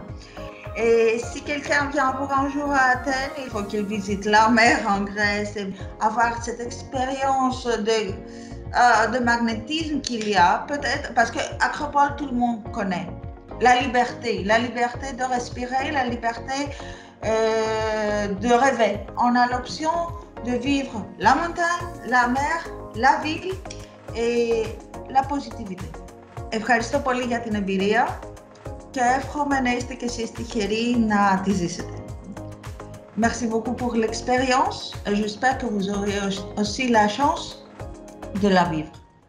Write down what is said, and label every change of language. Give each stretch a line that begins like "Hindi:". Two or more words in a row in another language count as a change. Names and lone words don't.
French: Et si quelqu'un vient pour un jour à Athènes, il faut qu'il visite la mer en Grèce et avoir cette expérience de magnétisme qu'il y a, peut-être, parce que Acropole, tout le monde connaît. La liberté de respirer, la liberté de rêver. On a l'option de vivre la montagne, la mer, la ville et la positivité.
Greek: Ευχαριστώ πολύ για την εμπειρία και εύχομαι να είστε και εσείς τυχεροί να τη ζήσετε.
French: Merci beaucoup pour l'expérience et j'espère que vous aurez aussi la chance de la vivre.